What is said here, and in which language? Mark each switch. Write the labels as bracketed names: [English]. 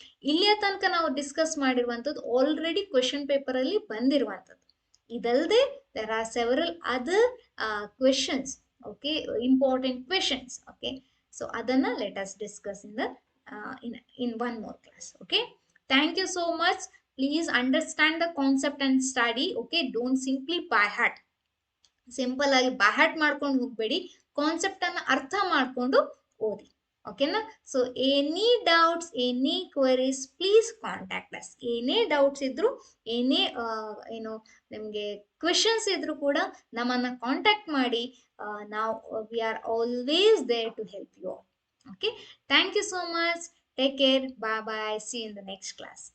[Kannada] ಇಲ್ಲಿಯ ತನಕ ನಾವು ಡಿಸ್ಕಸ್ ಮಾಡಿರುವಂತದ್ದು ಆಲ್ರೆಡಿ ಕ್ವೆಶನ್ ಪೇಪರ್ ಅಲ್ಲಿ ಬಂದಿರುವಂತದ್ದು. ಇದಲ್ಲದೆ [English] There are several other questions, okay, important questions. Okay, so [Kannada] ಅದನ್ನ [English] Let us discuss in one more class. Okay, thank you so much. Please understand the concept and study. Okay, don't simply by heart. [Kannada] Simple ಆಗಿ by heart ಮಾಡ್ಕೊಂಡು ಹೋಗ್ಬೇಡಿ, concept ಅನ್ನ ಅರ್ಥ ಮಾಡ್ಕೊಂಡು ಓದಿ. ಓಕೆನಾ? [English] So any doubts, any queries, please contact us. [Kannada] ಏನೇ doubts ಇದ್ರು, ಏನೇ ಏನು ನಿಮಗೆ ಕ್ವೆಶನ್ಸ್ ಇದ್ರು ಕೂಡ ನಮ್ಮನ್ನ ಕಾಂಟ್ಯಾಕ್ಟ್ ಮಾಡಿ. [English] ನಾವು we are always there to help you. Okay, thank you so much. Take care. Bye bye. See you in the next class.